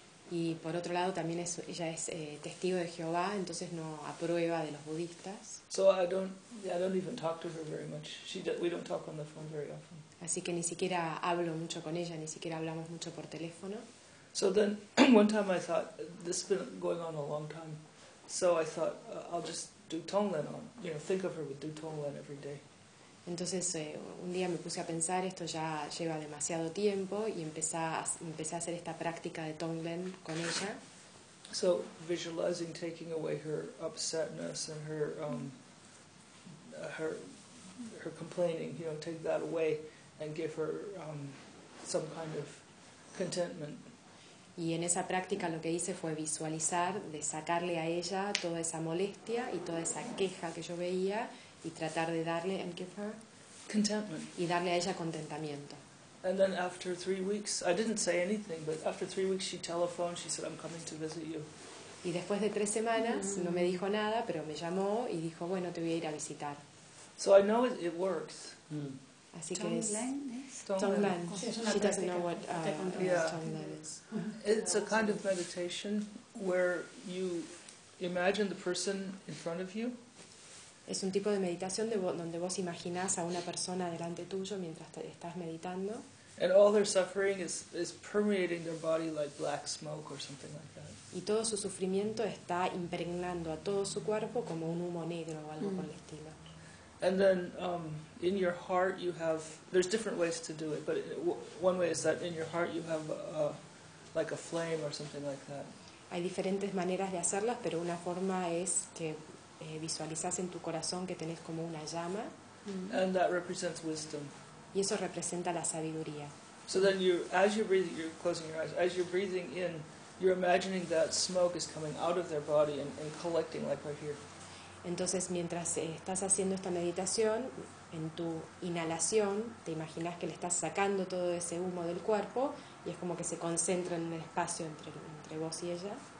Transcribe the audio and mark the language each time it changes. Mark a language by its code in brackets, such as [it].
[es] Y por otro lado, también ella es testigo de Jehová, entonces no aprueba de los budistas. [en] So I don't even talk to her very much. We don't talk on the phone very often. [es] Así que ni siquiera hablo mucho con ella, ni siquiera hablamos mucho por teléfono. [en] So then, one time I thought, this has been going on a long time, so I thought I'll just do Tonglen on, you know, think of her with do Tonglen every day. [es] Entonces un día me puse a pensar, esto ya lleva demasiado tiempo, y empecé a hacer esta práctica de Tonglen con ella. [en] So visualizing taking away her upsetness and her complaining, you know, take that away and give her some kind of contentment. [es] Y en esa práctica lo que hice fue visualizar, de sacarle a ella toda esa molestia y toda esa queja que yo veía y tratar de darle, [en] and give her contentment. [es] Y darle a ella contentamiento. [en] And then after 3 weeks, I didn't say anything, but after 3 weeks she telephoned, she said, I'm coming to visit you. [es] Y después de 3 semanas, no me dijo nada, pero me llamó y dijo, bueno, te voy a ir a visitar. [en] So I know it works. Mm. [es] Así que es Tonglen. [en] She doesn't know what Tonglen is. It's a kind of meditation where you imagine the person in front of you. [es] Es un tipo de meditación donde vos imaginás a una persona delante tuyo mientras estás meditando. [en] And all their suffering is permeating their body like black smoke or something like that. [es] Y todo su sufrimiento está impregnando a todo su cuerpo como un humo negro o algo por el estilo. [en] And then in your heart you have, there's different ways to do it, but one way is that in your heart you have like a flame or something like that. [es] Hay diferentes maneras de hacerlas, pero una forma es que visualizas en tu corazón que tenés como una llama. [en] And that represents wisdom. [es] y eso representa la sabiduría. [en] So then you, as you're breathing, you're closing your eyes, as you're breathing in, you're imagining that smoke is coming out of their body and collecting like right here. [es] Entonces, mientras estás haciendo esta meditación, en tu inhalación, te imaginas que le estás sacando todo ese humo del cuerpo y es como que se concentra en el espacio entre vos y ella.